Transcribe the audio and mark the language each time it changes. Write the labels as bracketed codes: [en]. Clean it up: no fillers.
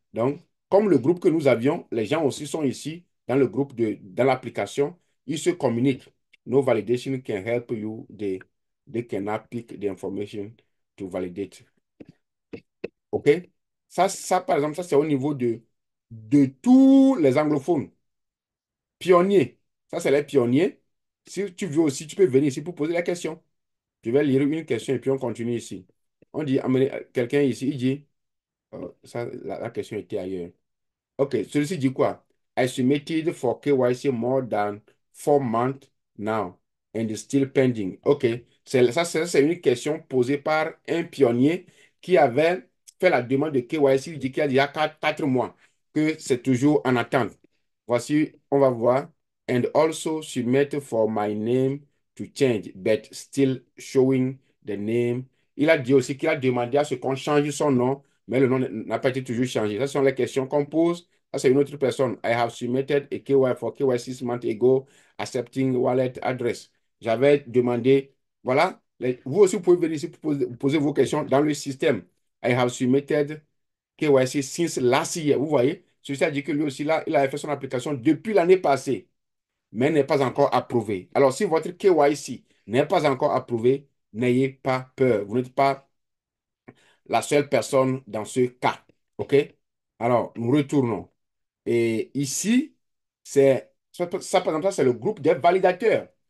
[fr] Donc, comme le groupe que nous avions, les gens aussi sont ici dans le groupe dans l'application. Ils se communiquent. [en] No validation can help you. They cannot pick the information to validate. [fr] OK? Par exemple, ça, c'est au niveau de tous les anglophones. Pionniers. Ça, c'est les pionniers. Si tu veux aussi, tu peux venir ici pour poser la question. Je vais lire une question et puis on continue ici. On dit, amenez quelqu'un ici, il dit, la question était ailleurs. OK, celui-ci dit quoi? [en] I submitted for KYC more than 4 months now and it's still pending. [fr] OK, c'est une question posée par un pionnier qui avait fait la demande de KYC. Il dit qu'il y a déjà 4 mois, que c'est toujours en attente. Voici, on va voir. [en] And also submit for my name to change, but still showing the name. [fr] Il a dit aussi qu'il a demandé à ce qu'on change son nom, mais le nom n'a pas été toujours changé. Ce sont les questions qu'on pose. Ça, c'est une autre personne. [en] I have submitted a KY for KY 6 months ago, accepting wallet address. [fr] J'avais demandé, voilà, vous aussi, vous pouvez venir ici pour poser vos questions dans le système. [en] I have submitted KYC since last year. [fr] Vous voyez, ceci a dit que lui aussi, là, il avait fait son application depuis l'année passée, mais n'est pas encore approuvé. Alors, si votre KYC n'est pas encore approuvé, n'ayez pas peur. Vous n'êtes pas la seule personne dans ce cas. OK? Alors, nous retournons. Et ici, par exemple, ça, c'est le groupe des validateurs.